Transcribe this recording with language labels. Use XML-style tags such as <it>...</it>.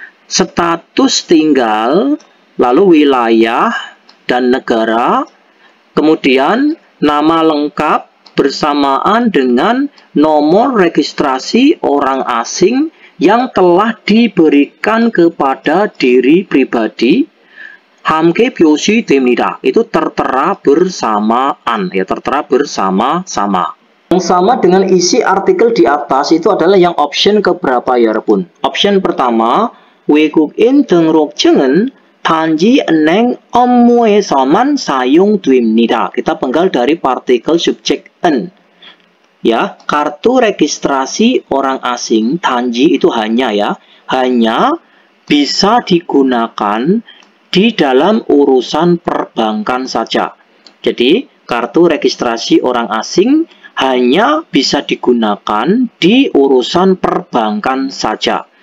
<id>status tinggal, lalu wilayah dan negara, kemudian nama lengkap bersamaan dengan nomor registrasi orang asing yang telah diberikan kepada diri pribadi,</id> <ko>함께 표시됩니다.</ko> <id>Itu tertera bersamaan, ya, tertera bersama-sama. Yang sama dengan isi artikel di atas itu adalah yang option keberapa ya,</id> <ko>여러분?</ko> <id>Option pertama,</id> <ko>외국인 등록증은 단지 은행 업무에서만 사용됩니다.</ko> <id>Kita penggal dari partikel subjek en. Ya, kartu registrasi orang asing</id> <ko>단지</ko> <id>itu hanya ya, hanya bisa digunakan di dalam urusan perbankan saja. Jadi, kartu registrasi orang asing hanya bisa digunakan di urusan perbankan saja.</id>